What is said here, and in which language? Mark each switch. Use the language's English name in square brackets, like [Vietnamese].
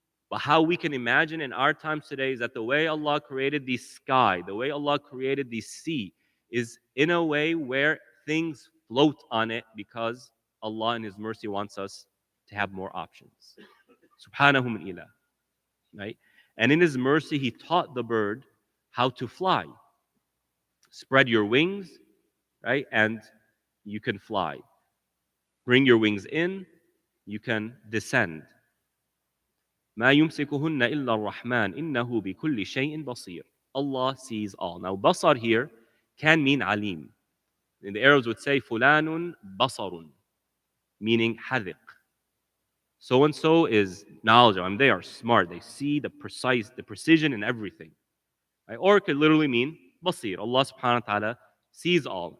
[English] But how we can imagine in our times today is that the way Allah created the sky, the way Allah created the sea, is in a way where things float on it because Allah in His mercy wants us to have more options. Subhanahu min ilah. Right? And in His mercy, He taught the bird how to fly. Spread your wings, right? And you can fly. Bring your wings in, you can descend. [Arabic] ما يمسكهن إلا الرحمن إنه بكل شيء بصير. [English] Allah sees all. Now, basar here can mean alim. And the Arabs would say fulanun basarun, meaning hadiq. So and so is knowledgeable. I mean, they are smart. They see the precision in everything. Right? Or it could literally mean basir. Allah subhanahu wa ta'ala sees all.